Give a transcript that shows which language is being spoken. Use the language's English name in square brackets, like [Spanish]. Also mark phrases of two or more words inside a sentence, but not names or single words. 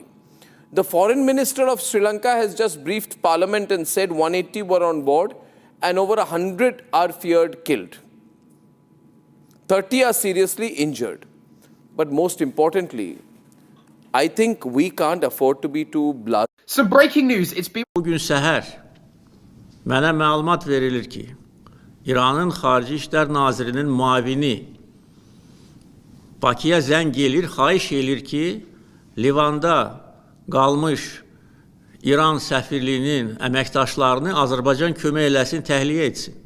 [English] The foreign minister of Sri Lanka has just briefed parliament and said 180 were on board and over 100 are feared killed. 30 are seriously injured. But most importantly, I think we can't afford to be too blunt. Some breaking news. It's been... [Azerbaijani] Bugün səhər mənə məlumat verilir ki, İranın Xarici İşlər Nazirinin müavini Bakıya zəng edir, xahiş edir ki, Livanda qalmış İran səfirliyinin əməkdaşlarını Azərbaycan kömək eləsin, təxliyə etsin.